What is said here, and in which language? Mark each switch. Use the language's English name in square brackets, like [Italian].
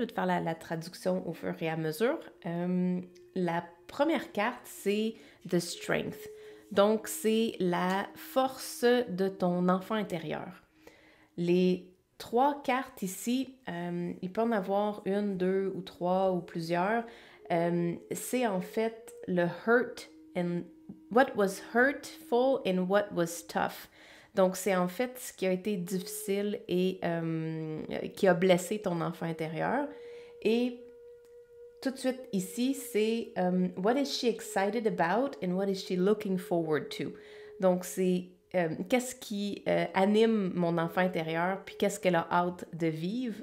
[French] Je vais te faire la traduction au fur et à mesure. La première carte, c'est The Strength. Donc, c'est la force de ton enfant intérieur. Les trois cartes ici, il peut en avoir une, deux ou trois ou plusieurs. C'est en fait le [English] hurt and what was hurtful and what was tough. [French] Donc, c'est en fait ce qui a été difficile et qui a blessé ton enfant intérieur. Et tout de suite ici, c'est [English] what is she excited about and what is she looking forward to. [French] Donc, c'est qu'est-ce qui anime mon enfant intérieur, puis qu'est-ce qu'elle a hâte de vivre.